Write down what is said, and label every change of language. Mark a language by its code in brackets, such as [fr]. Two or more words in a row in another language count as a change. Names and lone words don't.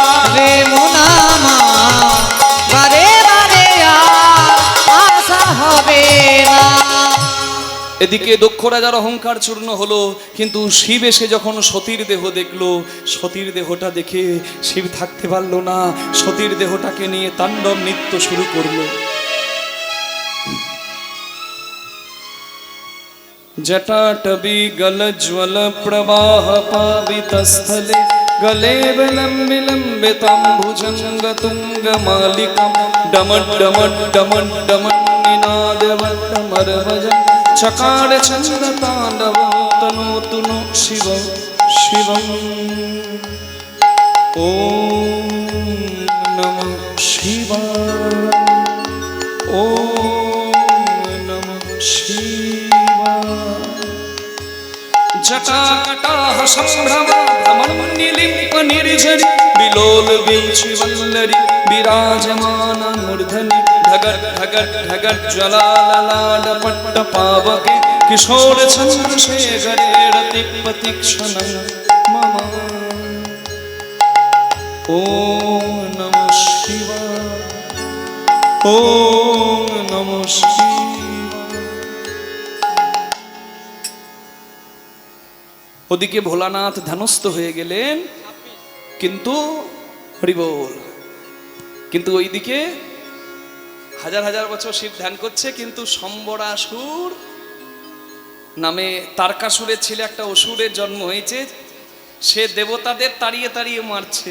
[bn] রে মোনামা বারে বারে আর আশা হবে না। এদিকে দক্ষ রাজার অহংকার চূর্ণ হলো, কিন্তু শিব এসে যখন সতীর দেহ দেখলো, সতীর দেহটা দেখে শিব থাকতে পারলো না, সতীর দেহটাকে নিয়ে তাণ্ডব নৃত্য শুরু করলো। [sa] जटाटवी गलज्वल प्रवाह पावितस्थले गले विलम्बितं भुजङ्गतुङ्गमालिकं डमड्डमड्डमड्डमन्निनादवट्टमर्वजं चकार चन्द्रताण्डवं तनोतु नो शिवं शिवम्। ॐ नमः शिवाय, ॐ नमः शिवाय। जटाकटाह सम्भ्रमा भ्रमण्यलिम्प निर्झरि विलोल वीचिवल्लरि विराजमान मूर्धनि ढगट ढगट ढगट ज्वलाललाट पावके किशोर चन्द्रशेखरे रतिपतिक्षणं मम। ॐ नमः शिवाय, ॐ नमः शिवाय। [bn] ওদিকে ভোলানাথ ধ্যানস্থ হয়ে গেলেন, কিন্তু হরি বল, কিন্তু ওইদিকে হাজার হাজার বছর শিব ধ্যান করছে, কিন্তু সম্বরাসুর নামে তারকাসুরের ছেলে একটা অসুরের জন্ম হয়েছে, সে দেবতাদের তাড়িয়ে তাড়িয়ে মারছে।